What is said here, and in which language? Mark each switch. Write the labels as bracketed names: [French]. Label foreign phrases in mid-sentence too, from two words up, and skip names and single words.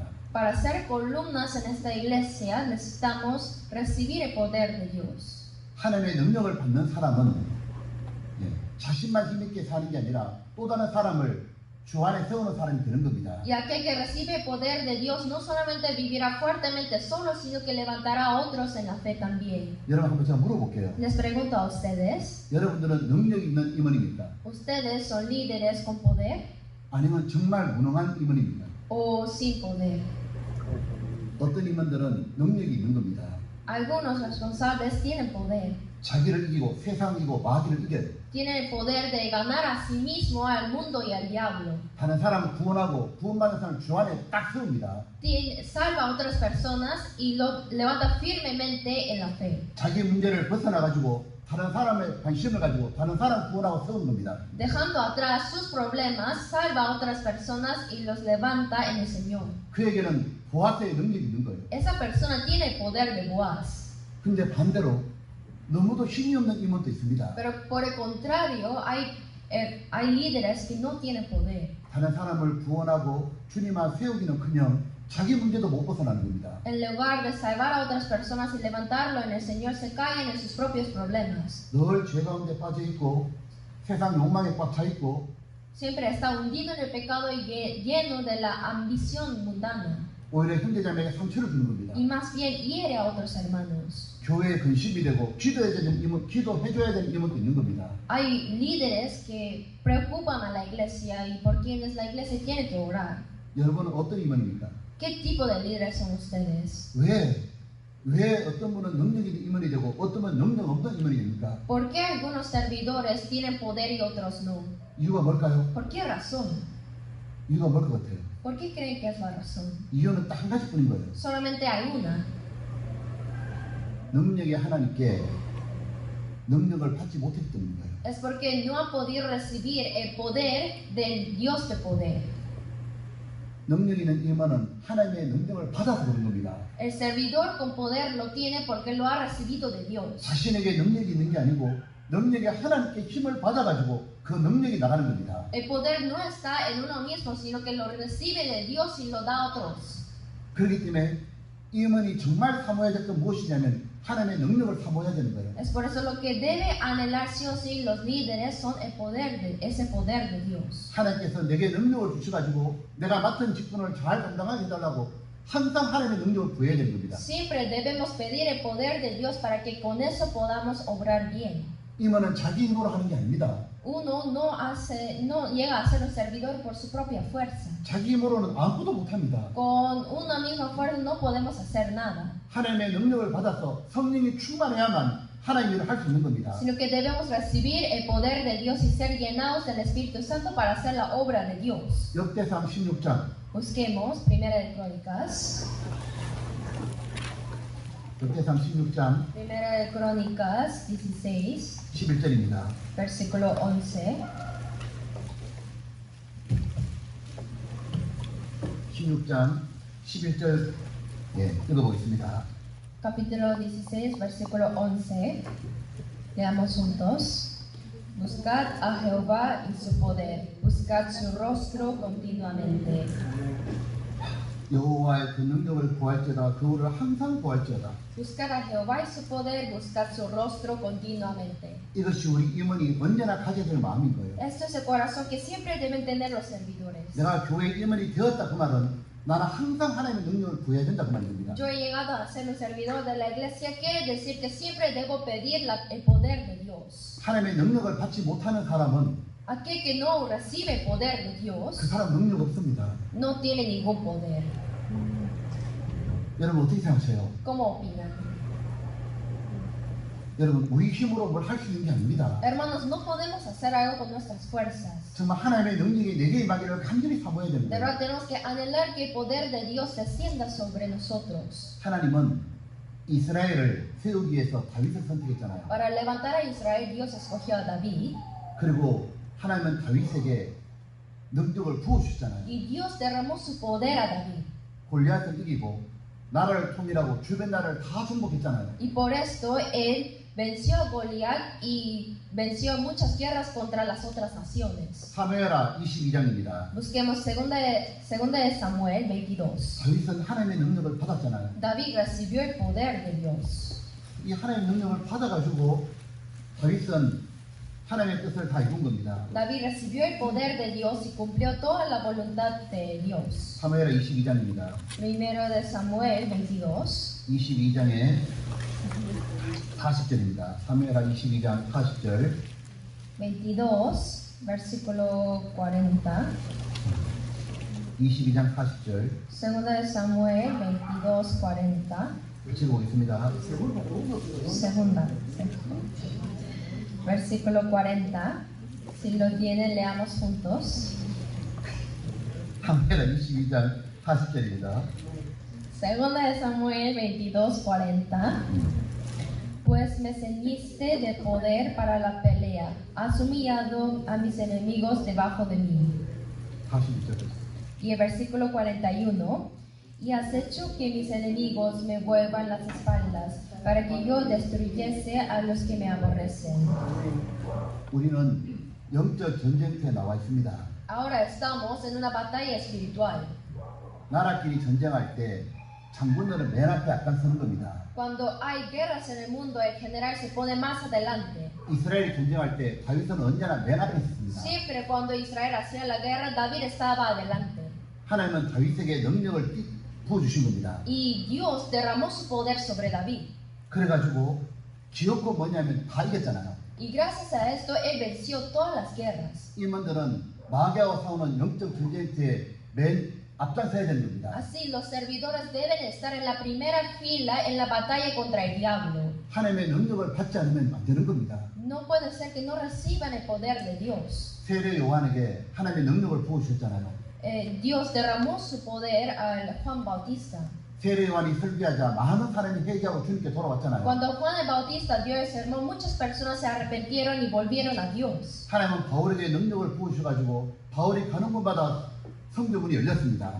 [Spanish] Para ser columnas en esta iglesia necesitamos recibir el poder de Dios. [Korean] 하나님의 능력을 받는 사람은 자신만 힘있게 사는 게 아니라 또 다른 사람을 주 안에 세우는 사람이 되는 겁니다. [Spanish] Y aquel que recibe el poder de Dios no solamente vivirá fuertemente solo, sino que levantará a otros en la fe también. [Korean] 여러분 한번 제가 물어볼게요. [Spanish] Les pregunto a ustedes, [Korean] 여러분들은 능력 있는 임원입니까? [Spanish] ¿ustedes son líderes con poder [Korean] 아니면 정말 무능한 임원입니까? [Spanish] o sin poder? [Korean] 어떤 임원들은 능력이 있는 겁니다. [Spanish] Algunos responsables tienen poder. [Korean] 자기를 이기고 세상을 이기고 마귀를 이겨요. [Spanish] Tienen el poder de ganar a sí mismo, al mundo y al diablo. [Korean] 다른 사람을 구원하고 구원받은 사람을 주 안에 딱 세웁니다. [Spanish] Salva a otras personas y lo levanta firmemente en la fe. [Korean] 자기 문제를 벗어나가지고 다른 사람의 관심을 가지고 다른 사람 구원하고 세우는 겁니다. [Spanish] Dejando atrás sus problemas, salva a otras personas y los levanta en el Señor. [Korean] 그에게는 보아스의 능력이 있는 거예요. [Spanish] Esa persona tiene el poder de Boaz. [Korean] 근데 반대로 너무도 힘이 없는 임원도 있습니다. [Spanish] Pero por el contrario, hay líderes que no tienen poder. [Korean] 다른 사람을 구원하고 주님 앞에 세우기는커녕 자기 문제도 못 벗어나는 겁니다. [Spanish] En lugar de salvar a otras personas y levantarlo en el Señor, se caen en sus propios problemas. [Korean] 늘 죄 가운데 빠져 있고 세상 욕망에 꽉 차 있고 [Spanish] Siempre está hundido en el pecado y lleno de la ambición mundana. [Korean] 오히려 형제자매에게 상처를 주는 겁니다. [Spanish] Y más bien hiere a otros hermanos. [Korean] 교회의 근심이 되고 기도해줘야 되는 임원도 있는 겁니다. [Spanish] Hay líderes que preocupan a la iglesia y por quienes la iglesia tiene que orar. [Korean] 여러분은 어떤 임원입니까? [Spanish] ¿Qué tipo de líderes son ustedes? [Korean] 왜 어떤 분은 능력 있는 임원이 되고 어떤 분은 능력 없는 임원이 됩니까? [Spanish] ¿Por qué algunos servidores tienen poder y otros no? [Korean] 이유가 뭘까요? [Spanish] ¿Por qué razón? [Korean] 이유가 뭘 것 같아요? [Spanish] ¿Por qué creen que es la razón? [Korean] 이유는 딱 한 가지뿐인 거예요. [Spanish] Solamente hay una. [Korean] 능력이 하나님께 능력을 받지 못했기 때문인 거예요. [Spanish] Es porque no han podido recibir el poder del Dios de poder. [Korean] 능력 있는 임원은 하나님의 능력을 받아서 그런 겁니다. [Spanish] El servidor con poder lo tiene porque lo ha recibido de Dios. [Korean] 자신에게 능력이 있는 게 아니고 능력이 하나님께 힘을 받아가지고 그 능력이 나가는 겁니다. [Spanish] El poder no está en uno mismo, sino que lo recibe de Dios y lo da a otros. [Korean] 그렇기 때문에 임원이 정말 사모해야 될 건 무엇이냐면 하나님의 능력을 사모해야 되는 거예요. [Spanish] Es por eso lo que debe anhelar sí o sí los líderes son ese poder de Dios. [Korean] 하나님께서 내게 능력을 주셔가지고 내가 맡은 직분을 잘 감당하게 해달라고 항상 하나님의 능력을 구해야 되는 겁니다. [Spanish] Siempre debemos pedir el poder de Dios para que con eso podamos obrar bien. [Korean] 임원은 자기 힘으로 하는 게 아닙니다. [Spanish] Uno no llega a ser un servidor por su propia fuerza. [Korean] 자기 힘으로는 아무것도 못합니다. [Spanish] Con una misma fuerza no podemos hacer nada. [Korean] 하나님의 능력을 받아서 성령이 충만해야만 하나님 일을 할 수 있는 겁니다. [Spanish] Sino que debemos recibir el poder de Dios y ser llenados del Espíritu Santo para hacer la obra de Dios. [Korean] 역대상 16장 [Spanish] Busquemos Primera de Crónicas. [Korean] 역대상 16장 [Spanish] Primera de Crónicas 16, [Korean] 11절입니다. [Spanish] versículo 11. [Korean] 16장 11절 읽어보겠습니다. [Spanish] Capítulo 16, versículo 11. Leamos juntos. Buscad a Jehová y su poder. Buscad su rostro continuamente. [Korean] 여호와의 그 능력을 구할지어다 그를 항상 구할지어다. [Spanish] Buscad a Jehová y su poder. Buscad su rostro continuamente. [Korean] 이것이 우리 임원이 언제나 가져야 될 마음인 거예요. [Spanish] Esto es el corazón que siempre deben tener los servidores. [Korean] 내가 교회 임원이 되었다 그 말은 나는 항상 하나님의 능력을 구해야 된다 그 말입니다. [Spanish] Yo he llegado a ser un servidor de la iglesia, quiere decir que siempre debo pedir el poder de Dios. [Korean] 하나님의 능력을 받지 못하는 사람은 [Spanish] Aquel que no recibe poder de [Korean] 그 [Spanish] Dios [Korean] 사람 능력 없습니다. [Spanish] no tiene ningún poder. [Korean] 여러분 어떻게 생각하세요? [Spanish] ¿Cómo opinan? [Korean] 여러분 우리 힘으로 뭘 할 수 있는 게 아닙니다. [Spanish] Hermanos, no podemos hacer algo con nuestras fuerzas. [Korean] 정말 하나님의 능력이 내게 임하기를 간절히 사모해야 [Spanish] De [Korean] 됩니다. [Spanish] verdad tenemos que anhelar que el poder de Dios descienda sobre nosotros. [Korean] 하나님은 이스라엘을 세우기 위해서 다윗을 선택했잖아요. [Spanish] Para levantar a Israel, Dios escogió a David [Korean] 그리고 하나님은 다윗에게 능력을 부어주셨잖아요. [Spanish] y Dios derramó su poder a David. [Korean] 골리앗을 이기고 나라를 통일하고 주변 나라를 다 정복했잖아요. [Spanish] Y por esto él venció a Goliat y venció muchas guerras contra las otras naciones. [Korean] 사무엘하 22장입니다. [Spanish] Busquemos segunda de Samuel 22. [Korean] 다윗은 하나님의 능력을 받았잖아요. [Spanish] David recibió el poder de Dios. [Korean] 이 하나님의 능력을 받아가지고 다윗은 하나님의 뜻을 다 이룬 겁니다. [Spanish] David recibió el poder de Dios y cumplió toda la voluntad de Dios. [Korean] 사무엘하 22장입니다. [Spanish] Primero de Samuel 22. [Korean] 22장에 40절입니다. 사무엘하 22장 40절. [Spanish] 22, versículo 40. [Korean] 22장 40절. [Spanish] Segunda de Samuel 22, 40. [Korean] 읽어보겠습니다. [Spanish] Segunda. Versículo 40. Si lo tienen, leamos juntos. [Korean] 사무엘하 22장 40절입니다. [Spanish] Segunda de Samuel 22, 40. Pues me ceñiste de poder para la pelea. Has humillado a mis enemigos debajo de mí. [Korean] 41절. [Spanish] Y el versículo 41. Y has hecho que mis enemigos me vuelvan las espaldas, para que yo destruyese a los que me aborrecen. [Korean] 우리는 영적 전쟁터에 나와 있습니다. [Spanish] Ahora estamos en una batalla espiritual. [Korean] 나라끼리 전쟁할 때 장군들은 맨 앞에 앞장서는 겁니다. [Spanish] Cuando hay guerras en el mundo, el general se pone más adelante. [Korean] 이스라엘이 전쟁할 때 다윗은 언제나 맨 앞에 있었습니다. [Spanish] Siempre cuando Israel hacía la guerra, David estaba adelante. [Korean] 하나님은 다윗에게 능력을 부어주신 겁니다. [Spanish] Y Dios derramó su poder sobre David. [Korean] 그래가지고 기업고 뭐냐면 다 이겼잖아요. [Spanish] Y gracias a esto, él venció todas las guerras. [Korean] 임원들은 마귀하고 싸우는 영적 전쟁터에 맨 앞장서야 되는 겁니다. [Spanish] Así, los servidores deben estar en la primera fila en la batalla contra el diablo. [Korean] 하나님의 능력을 받지 않으면 안 되는 겁니다. [Spanish] No puede ser que no reciban el poder de Dios. [Korean] 세례 요한에게 하나님의 능력을 부어주셨잖아요. [Spanish] Dios derramó su poder al Juan Bautista. [Korean] 세례 요한이 설교하자 많은 사람이 회개하고 주님께 돌아왔잖아요. [Spanish] Cuando Juan el Bautista dio el sermón, muchas personas se arrepintieron y volvieron a Dios. [Korean] 하나님은 바울에게 능력을 부어주셔가지고 바울이 가는 곳마다 성교문이 열렸습니다.